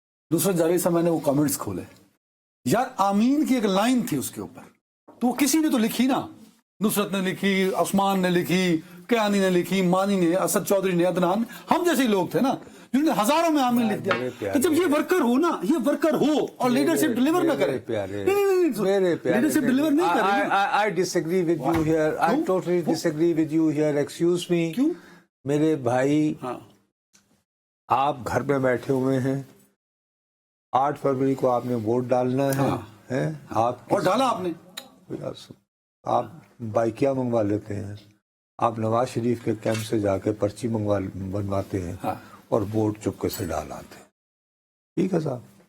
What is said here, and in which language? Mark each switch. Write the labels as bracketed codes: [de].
[ur] نصرت جاوید صاحب میں نے وہ کامنٹس کھولے، یار آمین کی ایک لائن تھی اس کے اوپر، تو وہ کسی نے تو لکھی نا، نصرت نے لکھی، عثمان نے لکھی، کیانی نے لکھی، مانی نے، اسد چودھری نے، عدنان، ہم جیسے لوگ تھے نا جنہوں نے ہزاروں میں آمین لکھ دیا. تو جب یہ ورکر ہو نا، یہ ورکر ہو اور لیڈرشپ ڈیلیور نہ کرے، لیڈرشپ ڈیلیور نہیں کرے. [en] I disagree with you here. I totally disagree with you here. Excuse me. [ur] کیوں؟ میرے بھائی آپ گھر میں بیٹھے ہوئے ہیں، 8 فروری کو آپ نے ووٹ ڈالنا ہے، آپ اور ڈالا آپ نے، آپ بائکیاں منگوا لیتے ہیں، آپ نواز شریف کے کیمپ سے جا کے پرچی بنواتے ہیں اور ووٹ چپکے سے ڈال آتے ہیں. ٹھیک ہے صاحب.